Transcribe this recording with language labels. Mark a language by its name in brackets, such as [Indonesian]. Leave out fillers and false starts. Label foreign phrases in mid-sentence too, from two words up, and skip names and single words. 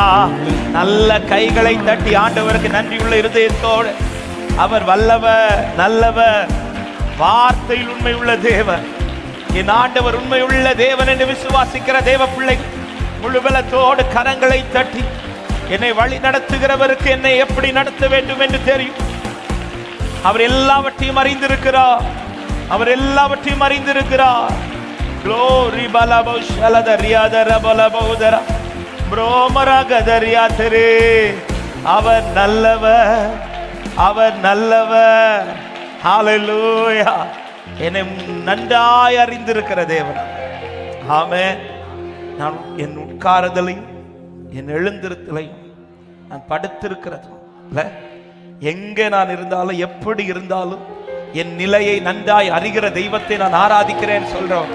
[Tamil] நல்ல கைகளை தட்டி ஆண்டவருக்கு நன்றியுள்ள இருதயத்தோடு, அவர் வல்லவர் நல்லவர், வார்த்தையில் உண்மை உள்ள தேவன், என் ஆண்டவர் உண்மை உள்ள தேவன் என்று விசுவாசிக்கிற தேவ பிள்ளை முழுபலத்தோடு கரங்களை தட்டி, என்னை வழி நடத்துகிறவருக்கு என்னை எப்படி நடத்த வேண்டும் என்று தெரியும். அவர் எல்லாவற்றையும் அறிந்திருக்கிறார், அவர் எல்லாவற்றையும் அறிந்திருக்கிறார். Glory balaboshalada riyadara balabodara bromaragadariyathere. அவர் நல்லவர், அவர் நல்லவர். ஹalleluya. என்னை நன்றாய் அறிந்திருக்கிற தேவன். ஆமென். நான் என் உட்காருதலையும் என் எழுந்திருத்தலையும் நான் படுத்திருக்கிறதும் இல்ல, எங்கே நான் இருந்தாலும் எப்படி இருந்தாலும் என் நிலையை நன்றாய் அறிகிற தெய்வத்தை நான் ஆராதிக்கிறேன் சொல்றோம்.